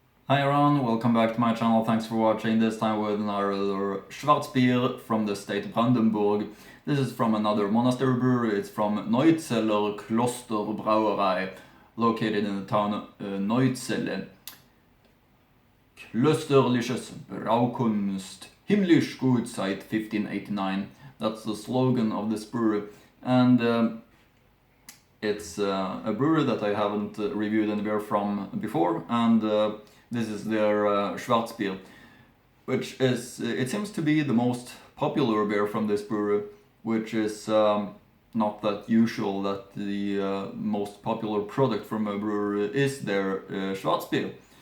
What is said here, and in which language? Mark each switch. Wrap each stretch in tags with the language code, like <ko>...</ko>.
<en>Hi everyone, welcome back to my channel. Thanks for watching. This time with another Schwarzer from the state Brandenburg. This is from another monastery brewery. It's from Neuzeller Kloster-Bräu, located in the town Neuzelle.</en> <de>Klösterliches Braukunst, himmlisch gut seit 1589.</de> <en>That's the slogan of this brewery. And it's a brewery that I haven't reviewed any beer from before, and this is their Schwarzer, which is, it seems to be the most popular beer from this brewery, which is not that usual that the most popular product from a brewery is their Schwarzer.</en>